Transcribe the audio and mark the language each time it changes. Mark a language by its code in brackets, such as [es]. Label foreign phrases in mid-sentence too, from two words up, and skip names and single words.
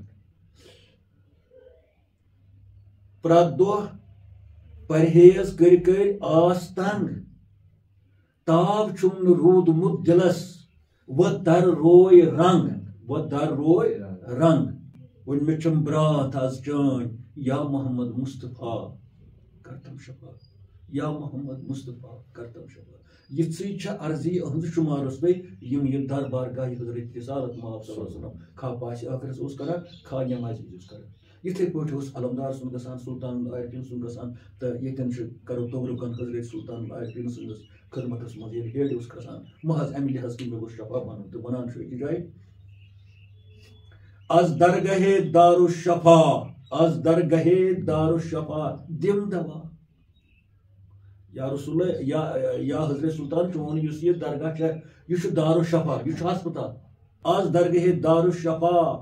[ks] پرٛٮ۪تھ دۄہ پرہیز کٔرۍ آس تنٛگ تاب چھُم نہٕ روٗدمُت دِلس وۄنۍ در روے رنٛگ وۄنۍ مےٚ چھم برٛاتھ آز چٲنۍ یا محمد مصطفیٰ کرتم شفا یا محمد مصطفیٰ کرتم شفا یِژھٕے چھےٚ عرضی أہٕنٛز شُمارس پے یِم یہِ دربارگاہ حضرت رسالت مآب [ar] صلی اللہ علیہ وسلم [ks] کھا پاسہِ ٲخرس اوس کران کھا نٮ۪مازِ وِزِ اوس کران یِتھٕے پٲٹھۍ اوس علمدار سُنٛد گژھان سلطان العارفیٖن سُنٛد گژھان تہٕ ییٚتٮ۪ن چھُ کرو توبرُکن حضرت سلطان العارفیٖن سٕنٛدِس خدمتس منٛز ییٚلہِ ہیٚرِ اوس کھسان محض امہِ لحاظ کہِ مےٚ گوٚژھ شفا بنُن تہٕ ونان چھُ أکِس جایہِ [fa] از درگاہے دارالشفا [ks] دِم دوا یا رسول یا حضرت سلطان چون یُس یہِ درگاہ چھےٚ یہِ چھُ دارالشفا یہِ چھُ ہسپتال [fa] از درگاہے دارالشفا